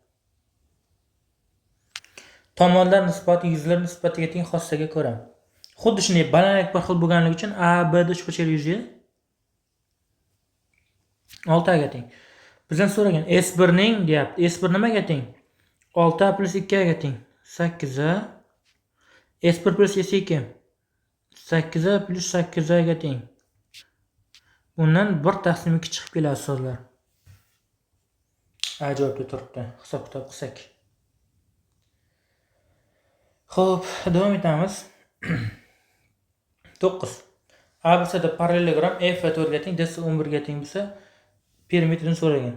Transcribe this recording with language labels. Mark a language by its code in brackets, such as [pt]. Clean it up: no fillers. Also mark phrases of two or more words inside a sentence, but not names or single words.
[uz] Tomonlar nisbati yuzlar nisbatiga teng xossaga ko'ra. Xuddi shunday balandlik bir xil bo'lganligi uchun ABD uchburchak yuzi 6A ga teng. Bizdan so'ragan S1 ning deyapti. S1 nimaga teng? 6A plus 2A ga teng. 8A. S1 plus S2. 8A plus 8A ga teng. Bundan 1 taqsim 2 chiqib keladi ustozlar. Ajoyib turibdi. Hisob-kitob qilsak. Xo'p, davom etamiz. 9. ABC'da parallelogram F 4 ga teng, DC 11 ga teng bo'lsa, perimetrini so'ragan.